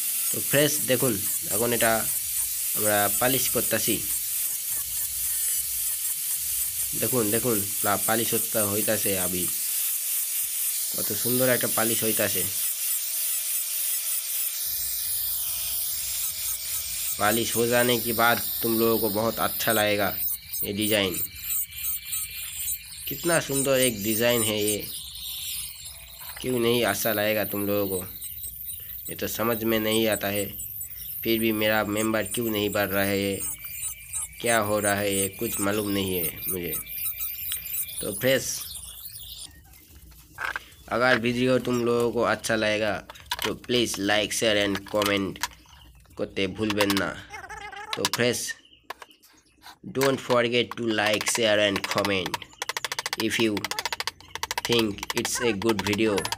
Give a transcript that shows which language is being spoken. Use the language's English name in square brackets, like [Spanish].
[Bangla] তো ফ্রেশ দেখুন এখন এটা আমরা পালিশ করতেছি। দেখুন দেখুন পালিশ হইতাছে আবি, কত সুন্দর একটা পালিশ হইতাছে। [Hindi] पालिश हो जाने के बाद तुम लोगों को बहुत अच्छा लगेगा ये डिज़ाइन। कितना सुंदर एक डिज़ाइन है ये, क्यों नहीं अच्छा लगेगा तुम लोगों को। ये तो समझ में नहीं आता है, फिर भी मेरा मेंबर क्यों नहीं बढ़ रहा है, ये क्या हो रहा है, ये कुछ मालूम नहीं है मुझे। तो फ्रेश अगर वीडियो तुम लोगों को अच्छा लगेगा तो please like share and comment [Bangla] করতে ভুলবেন না। [English] তো fresh don't forget to like share and comment if you think it's a good video.